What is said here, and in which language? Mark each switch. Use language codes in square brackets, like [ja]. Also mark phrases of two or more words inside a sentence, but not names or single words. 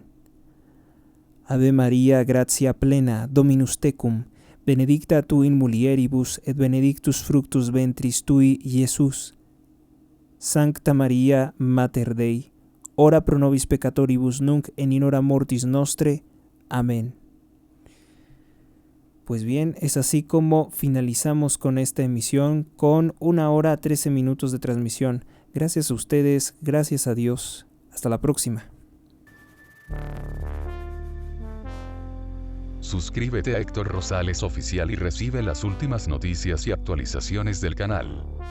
[la] Ave Maria, gratia plena, Dominus tecum, benedicta tu in mulieribus, et benedictus fructus ventris tui, Iesus. Sancta Maria, Mater Dei, ora pro nobis peccatoribus nunc et in hora mortis nostre. Amén. [es] Pues bien, es así como finalizamos con esta emisión, con 1 hora 13 minutos de transmisión. Gracias a ustedes, gracias a Dios. Hasta la próxima. Suscríbete a Héctor Rosales Oficial y recibe las últimas noticias y actualizaciones del canal.